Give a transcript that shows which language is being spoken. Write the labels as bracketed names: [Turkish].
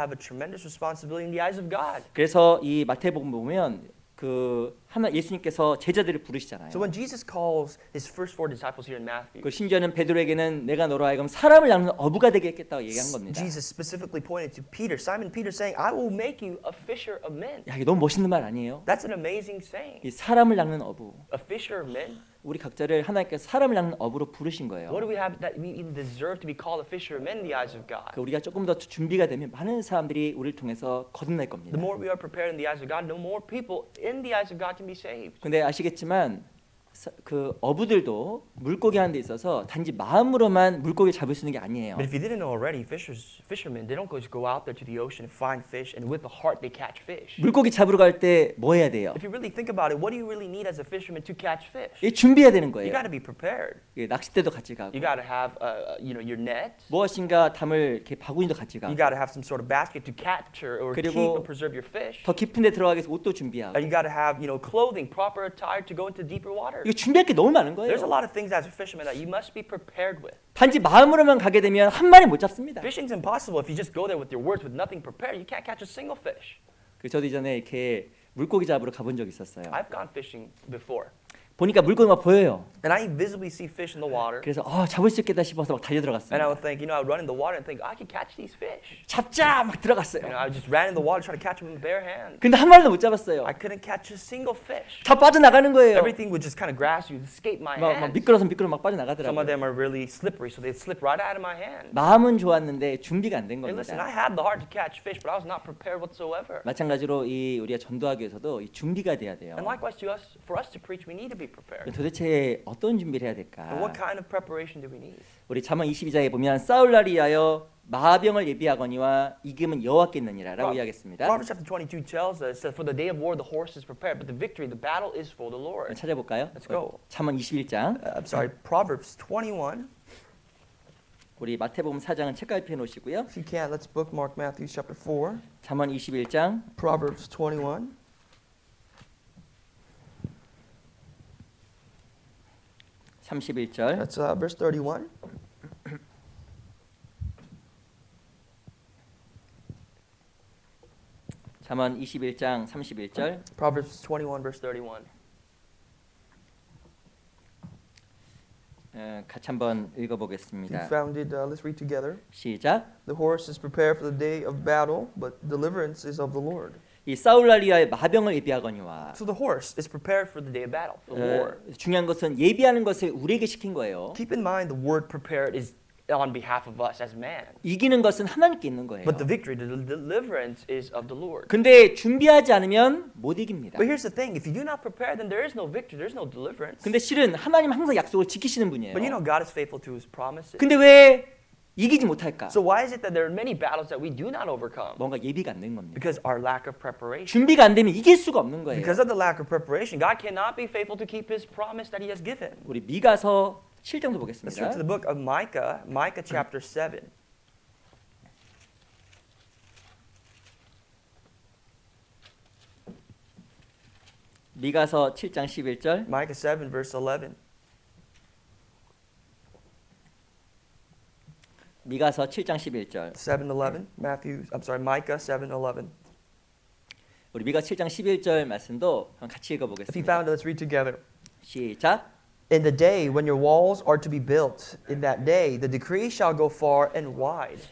[English] have a tremendous responsibility in the eyes of God. [Korean] 그래서 이 마태복음 보면 그 하나 예수님께서 제자들을 부르시잖아요. [English] So when Jesus calls his first four disciples here in Matthew, [Korean] 그 심지어는 베드로에게는 내가 너로 하여금 사람을 낚는 어부가 되게 했겠다고 얘기한 겁니다. [English] Jesus specifically pointed to Peter, Simon Peter, saying, "I will make you a fisher of men." [Korean] 야, 이게 너무 멋있는 말 아니에요? [English] That's an amazing saying. [Korean] 이 사람을 낚는 어부. [English] A fisher of men. [Korean] 우리 각자를 하나님께서 사람을 낚는 어부로 부르신 거예요. [English] What do we have that we even deserve to be called a fisher of men in the eyes of God? [Korean] 그 우리가 조금 더 준비가 되면 많은 사람들이 우리를 통해서 거듭날 겁니다. [English] The more we are prepared in the eyes of God, the more people in the eyes of God can be saved. [Korean] 근데 아시겠지만 그 어부들도 물고기 하는 데 있어서 단지 마음으로만 물고기 잡을 수 있는 게 아니에요. [English] But if you didn't know already, fishermen, they don't just go out there to the ocean and find fish, and with the heart they catch fish. [Korean] 물고기 잡으러 갈 때 뭐 해야 돼요? [English] If you really think about it, what do you really need as a fisherman to catch fish? [Korean] 이 준비해야 되는 [English] You [Korean] 거예요. [English] got to be prepared. [Korean] 예, 낚싯대도 같이 가고 [English] You got to have, your net. [Korean] 무엇인가 담을 이렇게 바구니도 같이 가고 [English] You got to have some sort of basket to capture or keep [Korean] 그리고 [English] and preserve your fish. [Korean] 더 깊은 데 들어가기 위해서 옷도 준비하고 [English] And you got to have, clothing, proper attire to go into deeper water. [Korean] 이거 준비할 게 너무 많은 거예요. [English] There's a lot of things as a fisherman that you must be prepared with. [Korean] 단지 마음으로만 가게 되면 한 마리 못 잡습니다. [English] Fishing's impossible if you just go there with your words with nothing prepared. You can't catch a single fish. [Korean] 그 저도 이전에 이렇게 물고기 잡으러 가본 적 있었어요. [English] I've gone fishing before. [Korean] 보니까 물고기가 보여요. [English] And I visibly see fish in the water. [Korean] 그래서 잡을 수 있겠다 싶어서 막 달려 [English] And I [Korean] 들어갔어요. [English] would think, I would run in the water and think, I could catch these fish. [Korean] 잡자 막 들어갔어요. [English] I just ran in the water trying to catch them with bare hands. [Korean] 근데 한 마리도 못 잡았어요. [English] I couldn't catch a single fish. [Korean] 다 빠져나가는 거예요. [English] Everything would just kind of grasp you, escape my [Korean] 막 [English] hands. [Korean] 미끄러서 막 [English] Some of [Korean] 빠져나가더라고요. [English] them are really slippery, so they'd slip right out of my hand. [Korean] 마음은 좋았는데 준비가 안 된 [English] Hey, listen, [Korean] 겁니다. [English] I had the heart to catch fish, but I was not prepared whatsoever. [Korean] 마찬가지로 이 우리가 전도하기 위해서도 이 준비가 돼야 돼요. [English] And likewise to us, for us to preach, we need to be prepared. [Korean] 도대체 어떤 준비를 해야 될까? [English] And what kind of preparation do we need? [Korean] 우리 잠언 22장에 보면 싸울날을 위하여 마병을 예비하거니와 이김은 여호와께 있느니라라고 이야기했습니다. [English] Proverbs chapter 22 tells us that for the day of war the horse is prepared, but the victory, the battle is for the Lord. [Korean] 찾아볼까요? [English] Let's go. [Korean] 잠언 21장. [English] I'm sorry, Proverbs 21. [Korean] 우리 마태복음 4장은 책갈피해 놓으시고요. [English] If you can, let's bookmark Matthew chapter 4, [Korean] 잠언 21장 [English] Proverbs 21. [Korean] 31절. [English] That's verse 31. [Korean] 잠언 21장 31절. [English] Proverbs 21, verse 31. [Korean] 같이 한번 [English] If you [Korean] 읽어보겠습니다. [English] found it, let's read together. [Korean] 시작. [English] The horse is prepared for the day of battle, but deliverance is of the Lord. [Korean] 이 싸울날 위하여 마병을 예비하거니와. [English] So the horse is prepared for the day of battle, for the war. [Korean] 중요한 것은 예비하는 것을 우리에게 시킨 거예요. [English] Keep in mind the word prepared is on behalf of us as man. [Korean] 이기는 것은 하나님께 있는 거예요. [English] But the victory, the deliverance is of the Lord. [Korean] 근데 준비하지 않으면 못 이깁니다. [English] But here's the thing, if you do not prepare, then there is no victory, there's no deliverance. [Korean] 근데 실은 하나님 항상 약속을 지키시는 분이에요. [English] But God is faithful to his promises. [Korean] 근데 왜 이기지 못할까? [English] So why is it that there are many battles that we do not overcome? [Korean] 뭔가 예비가 안 된 겁니다. [English] Because our lack of preparation. [Korean] 준비가 안 되면 이길 수가 없는 거예요. [English] Because of the lack of preparation, God cannot be faithful to keep his promise that he has given. [Korean] 우리 미가서 7장도 [English] Let's [Korean] 보겠습니다. [English] turn to the book of Micah, Micah chapter 7. [Korean] 미가서 7장 11절. [English] Micah 7, verse 11. [Korean] 미가서 7장 11절. [English] 7:11. Micah 7:11. [Korean] 우리 미가 7장 11절 말씀도 한번 같이 [English] If you [Korean] 읽어보겠습니다. [English] found it, let's read together. [Korean] 시작. [English] In the day when your walls are to be built, in that day the decree shall go far and wide.